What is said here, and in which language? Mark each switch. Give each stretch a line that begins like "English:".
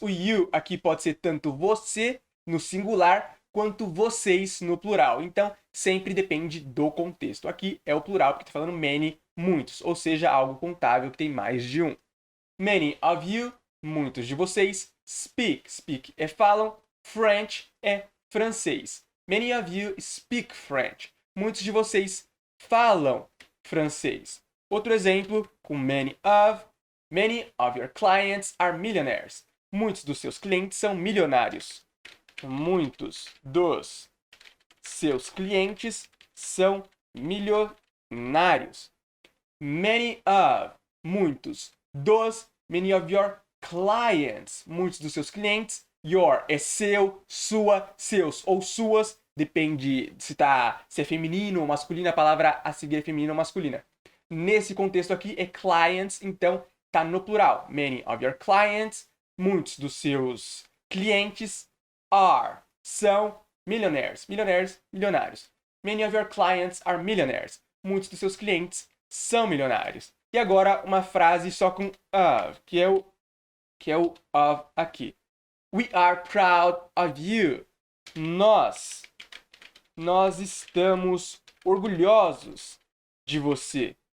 Portuguese: O you aqui pode ser tanto você no singular quanto vocês no plural. Então, sempre depende do contexto. Aqui é o plural porque está falando many, muitos, ou seja, algo contável que tem mais de um.
English: Many of you,
Portuguese: muitos de vocês,
English: speak.
Portuguese: Speak é falam, French é francês.
English: Many of you speak French.
Portuguese: Muitos de vocês falam francês. Outro exemplo com
English: many of your clients are millionaires.
Portuguese: Muitos dos seus clientes são milionários. Muitos dos seus clientes são milionários. Many of, muitos dos,
English: many of your clients,
Portuguese: muitos dos seus clientes. Your é seu, sua, seus ou suas, depende se é feminino ou masculino, a palavra a seguir é feminina ou masculina. Nesse contexto aqui é clients, então tá no plural.
English: Many of your clients,
Portuguese: muitos dos seus clientes are, são millionaires, milionários.
English: Many of your clients are millionaires.
Portuguese: Muitos dos seus clientes são milionários. E agora uma frase só com of, que é o of aqui.
English: We are proud of you.
Portuguese: Nós estamos orgulhosos de você.